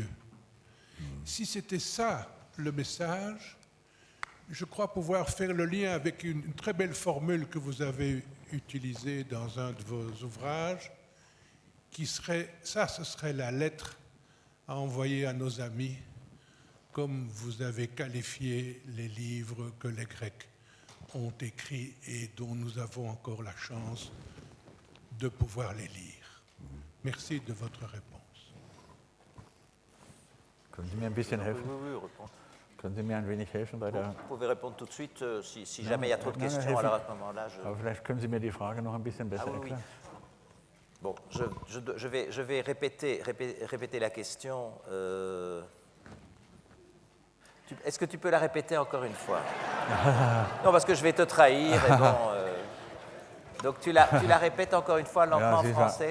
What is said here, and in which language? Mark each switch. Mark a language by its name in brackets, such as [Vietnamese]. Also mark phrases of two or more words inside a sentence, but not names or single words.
[French] Si c'était ça le message, je crois pouvoir faire le lien avec une très belle formule que vous avez utilisée dans un de vos ouvrages, qui serait, ce serait la lettre à envoyer à nos amis, comme vous avez qualifié les livres que les Grecs ont écrits et dont nous avons encore la chance de pouvoir les lire. Merci de votre réponse. [German] Können Sie mir ein bisschen helfen? [French] Oui, répondre. [German] Können Sie mir ein wenig helfen bei der... [French] Vous pouvez répondre tout de suite, si jamais il y a trop de questions, alors à ce moment-là, je... [German] Aber vielleicht können Sie mir die Frage noch ein bisschen besser [French] oui. [German] erklären. [French] Bon, je vais répéter la question. Est-ce que tu peux la répéter encore une fois? Non, parce que je vais te trahir. Et bon, donc tu la répètes encore une fois lentement en français.